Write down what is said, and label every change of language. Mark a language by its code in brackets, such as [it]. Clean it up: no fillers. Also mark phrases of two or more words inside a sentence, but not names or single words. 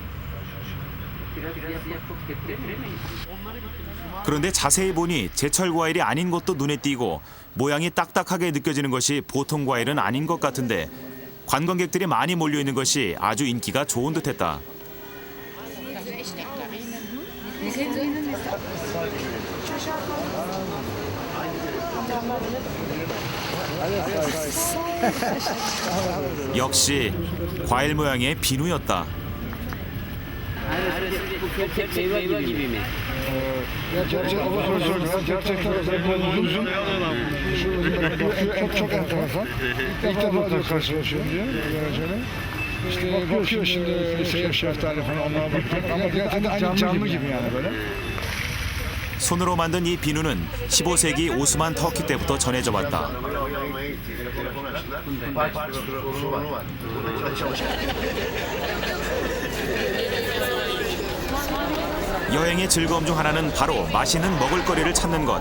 [ko] 그런데 자세히 보니 제철 과일이 아닌 것도 눈에 띄고 모양이 딱딱하게 느껴지는 것이 보통 과일은 아닌 것 같은데 관광객들이 많이 몰려있는 것이 아주 인기가 좋은 듯했다. 역시 과일 모양의 비누였다. [tr] Çok enteresan. İlk defa diyor karşılaşıyorum diyor. İşte bakıyor şimdi seyir şeftali falan onlara bakıyor. Ama gerçekten aynı canlı gibi yani böyle. [ko] 손으로 만든 이 비누는 15세기 오스만 터키 때부터 전해져 왔다. 여행의 즐거움 중 하나는 바로 맛있는 먹을거리를 찾는 것.